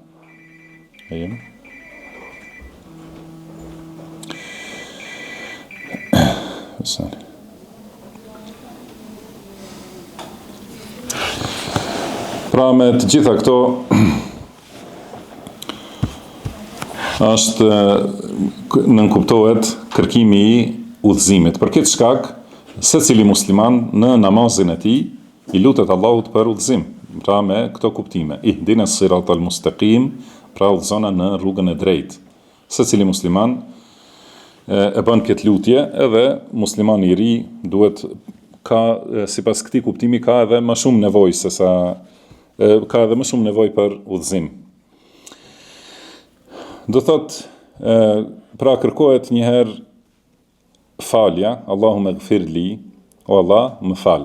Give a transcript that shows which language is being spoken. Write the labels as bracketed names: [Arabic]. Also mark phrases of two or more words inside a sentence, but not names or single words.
[Albanian] Pra me të gjitha këto është nënkuptohet kërkimi i udhëzimit. Për këtë shkak, secili musliman në namazin e tij i lutet Allahut për udhëzim, pra me këto kuptime. [Arabic] اهدنا الصراط المستقيم, [Albanian] pra udhëzona në rrugën e drejtë. Secili musliman e bën këtë lutje, edhe muslimani i ri duhet sipas këtij kuptimi ka edhe më shumë nevojë ka edhe më shumë nevojë për udhëzim. Do thotë, pra kërkohet një herë falja, [Arabic] اللهم اغفر لي, [Albanian] o Allah, më fal.